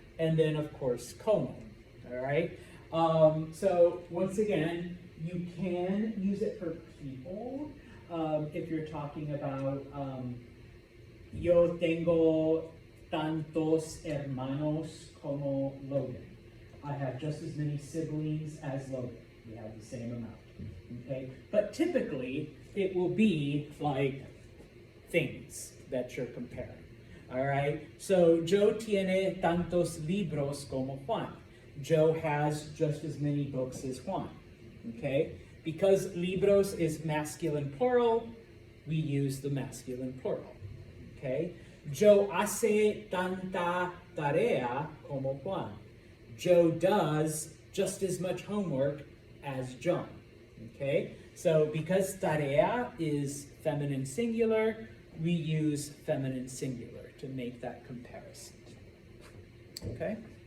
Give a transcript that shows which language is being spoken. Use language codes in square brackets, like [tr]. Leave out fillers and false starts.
[en] And then, of course, como. All right. So once again, you can use it for people if you're talking about [es] yo tengo tantos hermanos como Logan. [en] I have just as many siblings as Logan. We have the same amount. Okay. But typically, it will be like things that you're comparing. All right. [es] So Joe tiene tantos libros como Juan. [en] Joe has just as many books as Juan, okay? Because libros is masculine plural, we use the masculine plural, okay? [es] Joe hace tanta tarea como Juan. [en] Joe does just as much homework as John, okay? So because tarea is feminine singular, we use feminine singular to make that comparison, okay?